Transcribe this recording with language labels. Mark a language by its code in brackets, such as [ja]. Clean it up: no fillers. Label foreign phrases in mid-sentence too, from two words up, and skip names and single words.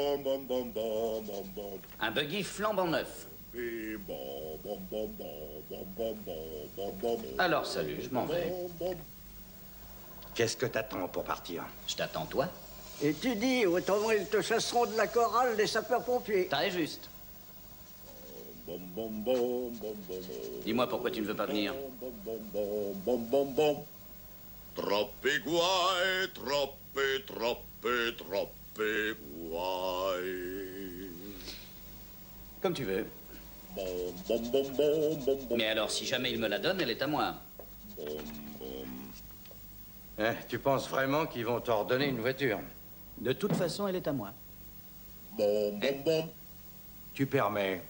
[fr] Un buggy flambant neuf. Alors, salut, je m'en vais. Qu'est-ce que t'attends pour partir? Je t'attends, toi. Et tu dis, autrement ils te chasseront de la chorale des sapeurs-pompiers. Très juste. Dis-moi pourquoi tu ne veux pas venir. [it] Troppi guai, troppi, troppi, troppi guai. [fr] Comme tu veux. Mais alors, si jamais il me la donne, elle est à moi. Hein, tu penses vraiment qu'ils vont t'ordonner une voiture? De toute façon, elle est à moi. Tu permets.